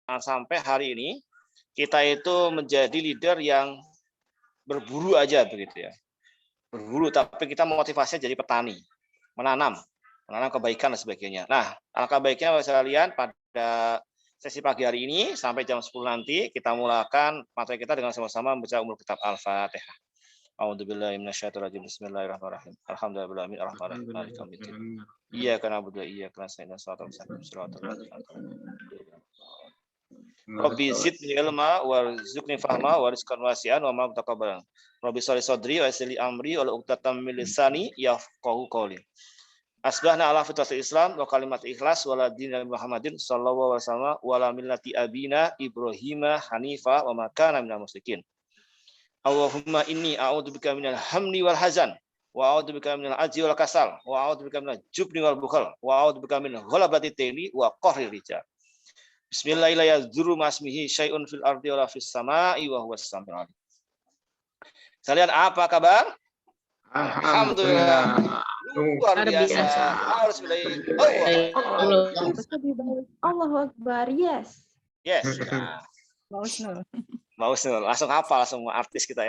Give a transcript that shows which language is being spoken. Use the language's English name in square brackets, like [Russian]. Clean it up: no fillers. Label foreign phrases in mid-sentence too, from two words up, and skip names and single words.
[Indonesian] sampai hari ini kita itu menjadi leader yang berburu aja begitu ya. Berburu, tapi kita motivasinya jadi petani, menanam kebaikan dan sebagainya. Nah, alangkah baiknya sekalian pada sesi pagi hari ini sampai jam 10 nanti kita mulakan materi kita dengan sama-sama membaca [Arabic] أم الكتاب [Indonesian] Al-Fatihah. [Arabic] أعوذ بالله من الشيطان الرجيم. بسم الله الرحمن الرحيم. الحمد لله رب العالمين. مالك يوم الدين. إياك نعبد وإياك نستعين. صراط الذين رب زدني علما وارزقني فهما ورزقا واسعا وما تقبلا. رب صل صدري ويسر لي أمري وعقدة من لساني يفقه قولي. أصبحنا على فطرة الإسلام وكلمة الإخلاص ولا دين محمد صلى الله عليه وسلم ولا ملة أبينا إبراهيم حنيفا وما كان من المشركين. اللهم إني أعوذ بك من الهم والحزن وأعوذ بك من العجز والكسل وأعوذ بك من الجبن والبخل وأعوذ بك من غلبة تيل وقهر الرجال. بسم الله الرحمن الرحيم. مسمه شيء في الأرض وفي السماء وهو السميع العليم. [Indonesian] Kalian apa kabar? Alhamdulillah. Luar biasa. [Arabic] الله أكبر. Yes. [Indonesian] Yes. Mau langsung hafal semua artis kita ya.